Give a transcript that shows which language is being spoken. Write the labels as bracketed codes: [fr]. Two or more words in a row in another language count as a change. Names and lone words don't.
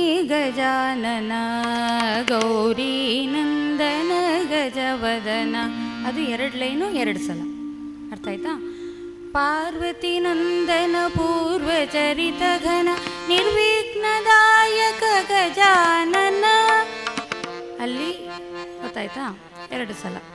[kn] ಗಜಾನನ ಗೌರಿ ನಂದನ ಗಜವದನ ಅದು 2 ಲೈನು 2 ಸಲ ಅರ್ಥ ಆಯ್ತಾ ಪಾರ್ವತಿ ನಂದನ ಪೂರ್ವ ಚರಿತ ಘನ ನಿರ್ವಿಘ್ನದಾಯಕ ಗಜಾನನ ಅಲ್ಲಿ ಗೊತ್ತಾಯ್ತಾ 2 ಸಲ